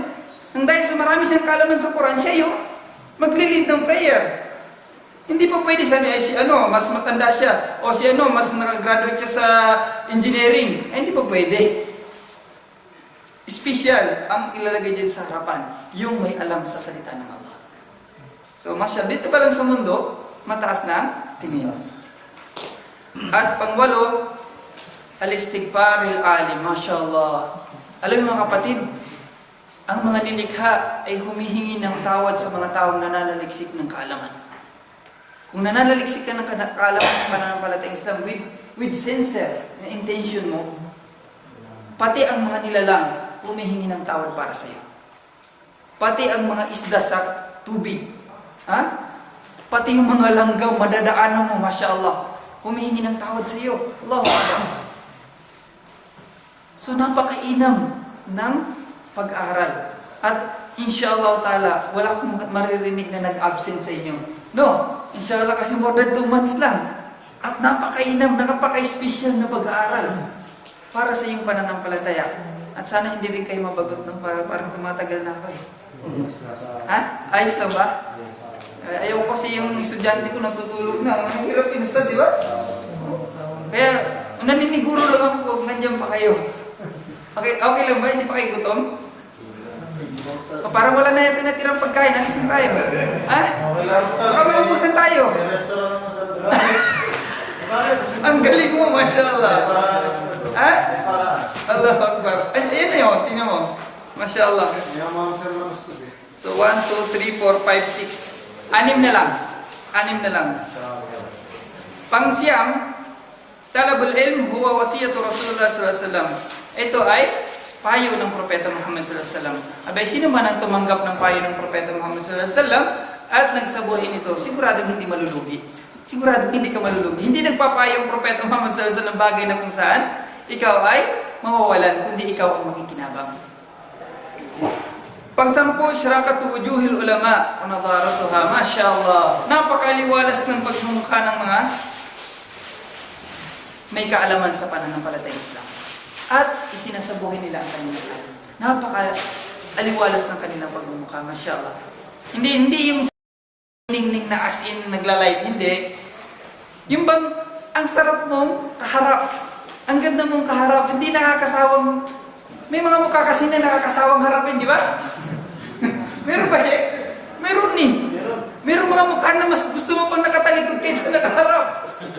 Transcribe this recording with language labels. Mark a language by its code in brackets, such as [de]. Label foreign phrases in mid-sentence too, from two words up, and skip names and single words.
[tl] Nang dahil sa marami siyang kalaman sa Quran, siya yung magli-lead ng prayer. Hindi po pwede sabi, ay si ano, mas matanda siya, o si ano, mas nakagraduate siya sa engineering. Hindi po pwede. Special ang ilalagay dyan sa harapan, yung may alam sa salita ng Allah. So, masya, dito pa lang sa mundo, mataas na tingin. At pangwalo, [ar] الاستغفار للعالم، ما شاء الله. [tl] Alam mo mga kapatid, ang mga nilikha ay humihingi ng tawad sa mga taong nananaliksik ng kaalaman. Kung nananaliksik ka ng kaalaman sa pananampalatayang Islam [en] with sincere [tl] na intention mo, pati ang mga nilalang humihingi ng tawad para sa iyo. Pati ang mga isda sa tubig, pati yung mga langgam madadaanan mo, mashallah, humihingi ng tawad sa iyo. [ar] الله أكبر. [tl] So napakainam ng pag-aaral. At [ar] إن شاء الله تعالى, [tl] wala akong maririnig na nag-absent sa inyo. [en] No, inshallah kasi more than 2 months lang. [tl] At napakainam, napaka-special na pag-aaral para sa iyong pananampalataya. At sana hindi rin kayo mabagot ng parang tumatagal na ako eh. Ayos lang ba? Ayaw ko kasi yung estudyante ko natutulog na. Ang hirap inustad, di ba? Kaya naniniguro lang ako kung nandiyan pa kayo. Okay lang ba? Hindi pa kayo gutom? O, parang wala na yung tinatirang pagkain. Alis na tayo. Baka maubusan tayo. Ang galing mo, mashallah. [ar] الله أكبر. [tl] Ayan na yun, tingnan mo. Mashallah. So, 1, 2, 3, 4, 5, 6. 6 na lang. 6 na lang. Pang-siyam, [ar] طلب العلم هو وصية رسول الله صلى الله عليه وسلم. [tl] Ito ay payo ng Propeta Muhammad [ar] صلى الله عليه وسلم. [tl] Abay, sino man ang tumanggap ng payo ng Propeta Muhammad [ar] صلى الله عليه وسلم [tl] at nagsabuhay nito, siguradong hindi malulugi. Siguradong hindi ka malulugi. Hindi nagpapayo ang Propeta Muhammad [ar] صلى الله عليه وسلم [tl] bagay na kung saan ikaw ay mawawalan, kundi ikaw ang makikinabang. Pang-10, [ar] إشراقة وجوه العلماء ونضارتها. [tl] Masyaallah. Napakaliwalas ng pagmumukha ng mga may kaalaman sa pananampalatayang Islam. At isinasabuhin nila ang kanilang alam. Napaka-aliwalas ng kanilang pagmumukha. Masyaallah. Hindi yung ningning na [en] as in [tl] nagla-light. Hindi. Yung bang ang sarap mong kaharap. Ang ganda mong kaharap. Hindi nakakasawang. May mga mukha kasi na nakakasawang harapin, di ba? Meron ba siya? Meron ni. Meron mga mukha na mas gusto mo pang nakatalikod kaysa nakaharap.